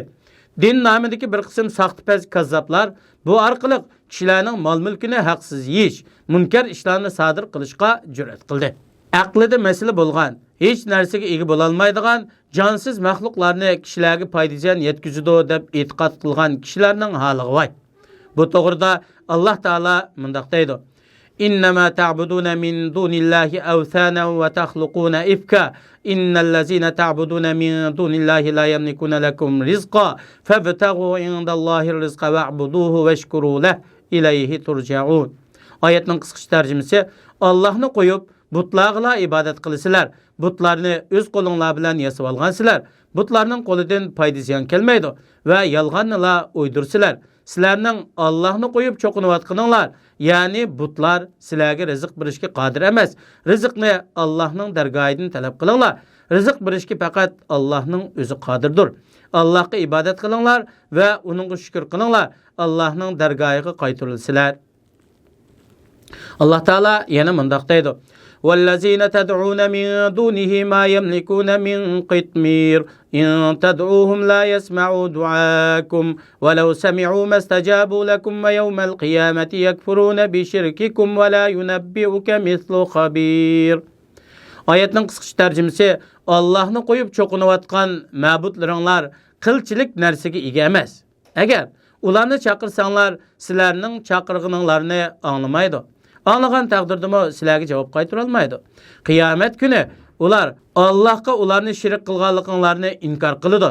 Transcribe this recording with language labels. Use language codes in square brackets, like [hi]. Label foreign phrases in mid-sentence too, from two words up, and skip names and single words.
[uz] Din nomidagi bir qism saxtpaz kazzablar bu orqali kishilarning mol-mulkini haqsiz yeyish, munkar ishlarni sodir qilishga jur'at qildi. Aqlida masala bo'lgan, hech narsaga ega bo'la olmaydigan jonsiz maxluqlarni kishilarga foydajan yetkazadi deb e'tiqod qilgan kishilarning holiga voy. Bu to'g'rida Alloh taolo mundaq deydi: [ar] "إنما تعبدون من دون الله أوثانا وتخلقون إفكا إن الذين تعبدون من دون الله لا يملكون لكم رزقا فابتغوا عند الله رزقا واعبدوه واشكروا له إليه ترجعون." [uz] Oyatning qisqacha tarjimasi: Allohni qo'yib butlarga ibodat qilasizlar, butlarni o'z qo'linglar bilan yasab olgansizlar, butlarning qo'lidan foyda ziyon kelmaydi va yolg'onni o'ydirsizlar. Sizlarning Allohni qo'yib cho'qinayotganinglar, ya'ni butlar sizlarga rizq berishga qodir emas. Rizqni Allohning dargohidan talab qilinglar. Rizq berishga faqat Allohning o'zi qodirdir. Allohga ibodat qilinglar va uningga shukr qilinglar. Allohning dargohiga qaytarilsizlar. Alloh taolo yana mundaq deydi: [ar] "والذين تدعون من دونه ما يملكون من قطمير إن تدعوهم لا يسمعوا دعاءكم ولو سمعوا ما استجابوا لكم ويوم القيامة يكفرون بشرككم ولا ينبئك مثل خبير." [uz] Oyatning qisqacha tarjimasi: Allohni qo'yib cho'qinayotgan ma'budlaringlar qilchilik narsaga ega emas. Agar ularni chaqirsanglar, sizlarning chaqirganinglarni anglamaydi. Anglagan taqdirdami sizlarga javob qaytara olmaydi. Qiyomat kuni ular Allohga ularni shirik qilganliklarini inkor qiladi.